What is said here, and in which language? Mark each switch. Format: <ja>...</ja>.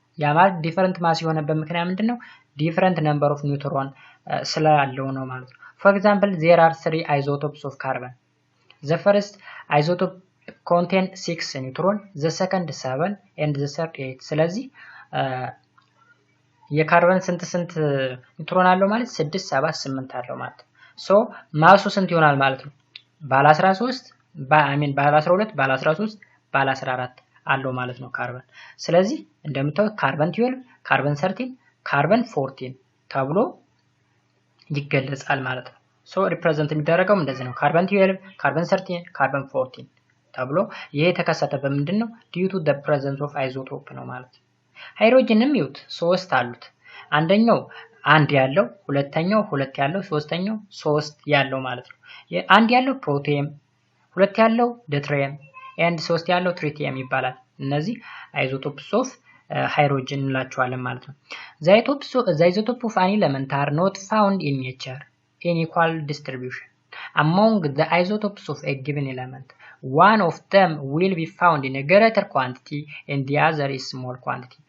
<am>ያ ማለት ዲፈረንት ማስ የሆነበት ምክንያት ምንድነው? ዲፈረንት ነምበር ኦፍ ኒውትሮን ስላለው ነው ማለት ነው። ፎር ኤግዛምፕል</am> <en>there are 3 isotopes of carbon. The first isotope contain 6 neutron, the second 7 and the third 8.</en> <am>ስለዚህ የካርበን ስንት ኒውትሮን አለው ማለት 6 7 8 አለው ማለት ነው። ሶ ማሱ ስንት ይሆናል ማለት ነው? ባለ 13 ባለ 12 ባለ 13 ባለ 14 አለው ማለት ነው ካርበን። ስለዚህ እንደምታዩት ካርበን 12 ካርበን 13 ካርበን 14 ተብሎ ይገለጻል ማለት ነው። ሶ ሪፕሬዘንት የሚደረገው እንደዚህ ነው። ካርበን 12 ካርበን 13 ካርበን 14 ተብሎ ይሄ የተከሰተበት ምንድነው? ዲዩ ቱ ዘ ፕሬዘንስ ኦፍ አይዞቶፕ ነው ማለት ነው። ሃይድሮጅንም ይዩት 3 አሉት። አንደኛው 1 ያለው፣ ሁለተኛው 2 ያለው፣ ሶስተኛው 3 ያለው ማለት ነው። አንድ ያለው ፕሮቲየም፣ 2 ያለው ድትሪየም ኤንድ 3 ያለው ትሪቲየም ይባላል። እነዚህ አይዞቶፕስ ኦፍ ሃይድሮጅን እንላቸዋለን ማለት ነው።</am> <en>the isotope of an element are not found in nature in equal distribution. Among the isotopes of a given element, one of them will be found in a greater quantity and the other is small quantity.</en>